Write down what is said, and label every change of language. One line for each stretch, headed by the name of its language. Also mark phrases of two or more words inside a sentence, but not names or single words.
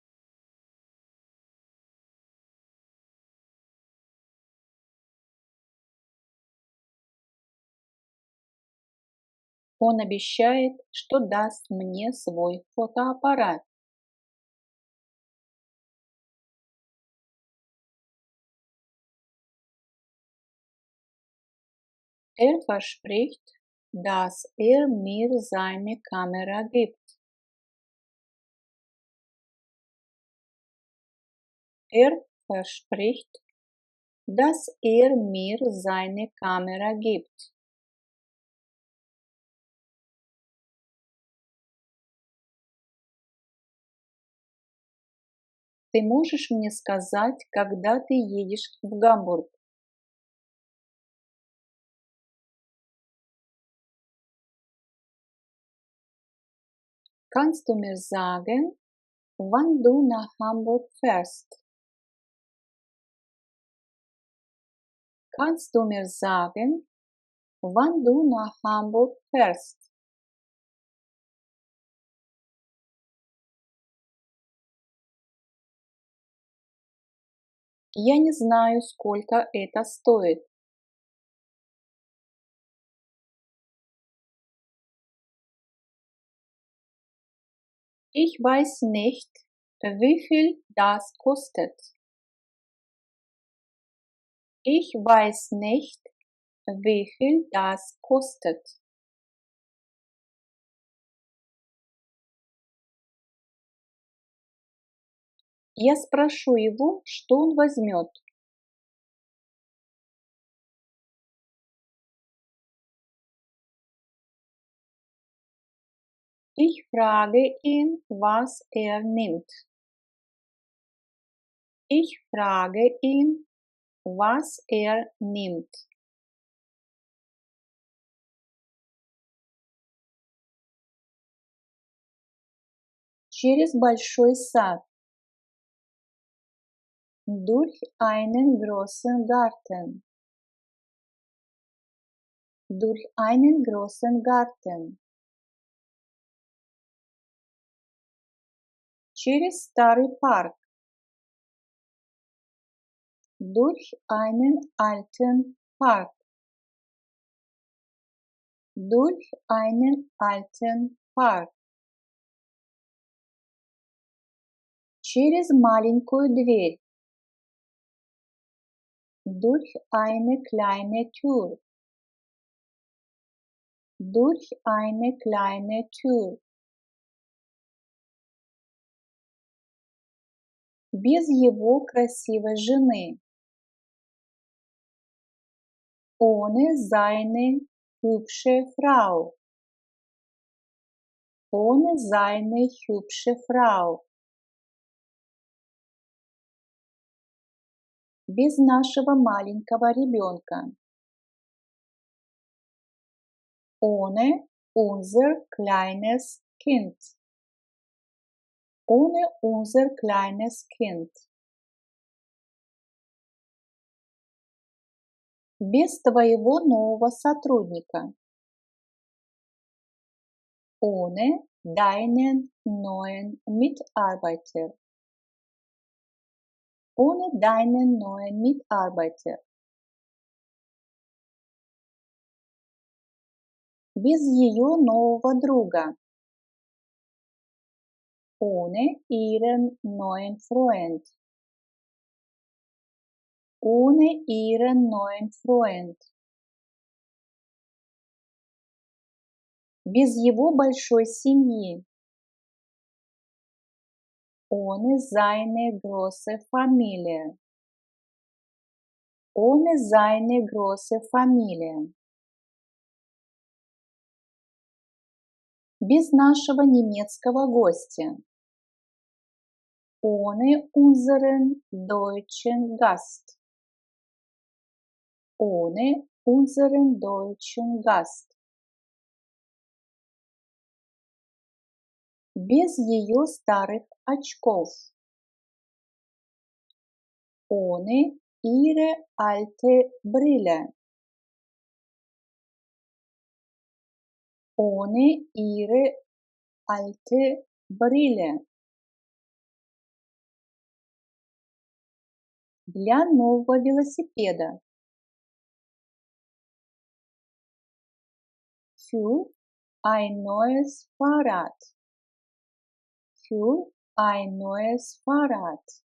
Russian: Он обещает, что даст мне свой фотоаппарат.
German: Verspricht, dass mir seine Kamera gibt. Verspricht, dass mir seine Kamera gibt.
Russian: Ты можешь мне сказать, когда ты едешь в Гамбург?
German: Kannst du mir sagen, wann du nach Hamburg fährst? Kannst du mir sagen, wann du nach Hamburg fährst?
Russian: Я не знаю, сколько это стоит.
German: Ich weiß nicht, wie viel das kostet. Ich weiß nicht, wie viel das kostet.
Russian: Я спрошу его, что он возьмет.
German: Ich frage ihn, was nimmt. Ich frage ihn, was nimmt.
Russian: Через большой сад.
German: Durch einen großen Garten. durch einen großen Garten.
Russian: Через старый парк.
German: Durch einen alten Park. Durch einen alten Park.
Russian: Через маленькую дверь.
German: Durch eine kleine Tür. Durch eine kleine Tür.
Russian: Без его красивой жены.
German: Ohne seine hübsche Frau. Ohne seine hübsche Frau.
Russian: Без нашего маленького ребенка.
German: Ohne unser kleines Kind. Ohne unser kleines Kind.
Russian: Без твоего нового сотрудника.
German: Ohne deinen neuen Mitarbeiter. Ohne deinen neuen Mitarbeiter.
Russian: Без ее нового друга.
German: Ohne ihren neuen Freund. Ohne ihren neuen Freund.
Russian: Без его большой семьи.
German: Ohne seine große Familie. Ohne seine große Familie.
Russian: Без нашего немецкого гостя.
German: Ohne unseren deutschen Gast. Ohne unseren deutschen Gast.
Russian: Без ее старых очков.
German: Ohne ihre alte Brille. Ohne ihre alte Brille.
Russian: Для нового велосипеда.
German: Für ein neues Fahrrad. Für ein neues Fahrrad.